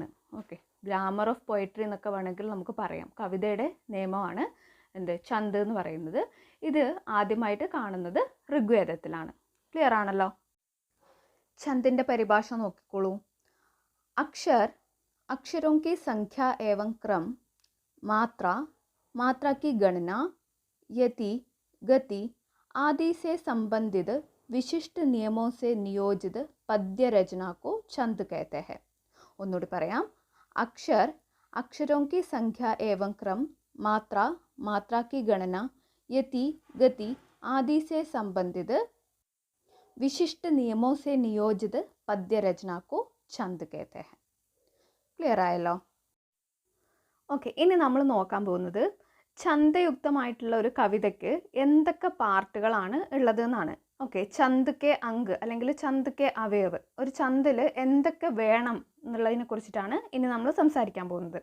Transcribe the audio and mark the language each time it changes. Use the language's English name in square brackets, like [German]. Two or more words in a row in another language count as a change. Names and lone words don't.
[Malayalam] ഓക്കെ, [English] grammar of poetry [Malayalam] എന്നൊക്കെ വേണമെങ്കിൽ നമുക്ക് പറയാം. കവിതയുടെ നിയമമാണ് എന്ത്? ചന്ത് എന്ന് പറയുന്നത്. ഇത് ആദ്യമായിട്ട് കാണുന്നത് ഋഗ്വേദത്തിലാണ്. ക്ലിയർ ആണല്ലോ? ചന്ദിൻ്റെ പരിഭാഷ നോക്കിക്കോളൂ. [Hindi] അക്ഷർ, അക്ഷരോं की संख्या एवं क्रम, मात्रा, मात्रा की गणना, यति, गति आदि से संबंधित विशिष्ट नियमों से नियोजित पद्य रचना को छंद कहते हैं. [Malayalam] ഒന്നുകൂടി പറയാം. [Hindi] अक्षर, अक्षरों की संख्या एवं क्रम, मात्रा, मात्रा की गणना, यति, गति आदि से संबंधित विशिष्ट नियमों से नियोजित पद्य रचना को छंद कहते हैं. [Malayalam] ക്ലിയർ ആയല്ലോ? ഓക്കെ, ഇനി നമ്മൾ നോക്കാൻ പോകുന്നത് ഛന്ദയുക്തമായിട്ടുള്ള ഒരു കവിതയ്ക്ക് എന്തൊക്കെ പാർട്ടുകളാണ് ഉള്ളത് എന്നാണ്. ഓക്കെ, [Hindi] छंद के अंग [Malayalam] അല്ലെങ്കിൽ [Hindi] छंद के अवयव, [Malayalam] ഒരു ഛന്ദിൽ എന്തൊക്കെ വേണം എന്നുള്ളതിനെ കുറിച്ചിട്ടാണ് ഇനി നമ്മൾ സംസാരിക്കാൻ പോകുന്നത്.